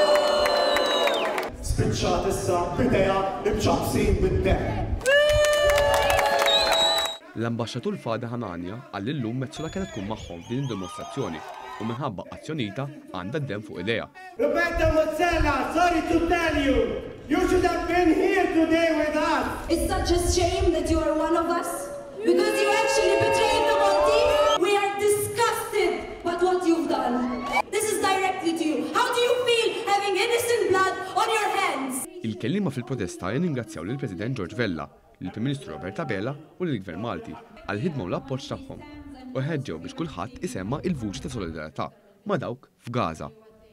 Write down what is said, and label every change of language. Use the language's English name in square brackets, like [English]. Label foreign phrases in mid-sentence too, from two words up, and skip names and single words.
[Maltese] Spiċċat issa bidejha imċaqsin bid-demm. L-ambaxxatur Fadi Hanania qal li llum Metsola kienet tkun magħhom f'din id-dimostrazzjoni u minħabba azzjonita għandha d-dem fuq idejha. [English] Roberta Metsola, sorry to tell you, you should have been here today with us. It's such a shame that you are one of us because you actually betrayed the Maltese. We are disgusted by what you've done. This is directly to you. How do you feel having innocent blood on your hands? [Maltese] Il-kelliema fil-protesta jingrazzjaw lill-President George Vella, lill-Prim Ministru Roberta Bella u lill-Gvern Malti għal-ħidma u l-appoġġ tagħhom u ħeġġew biex kulħadd isemma' il-vuċi ta' solidarità ma' dawk f'Gaza.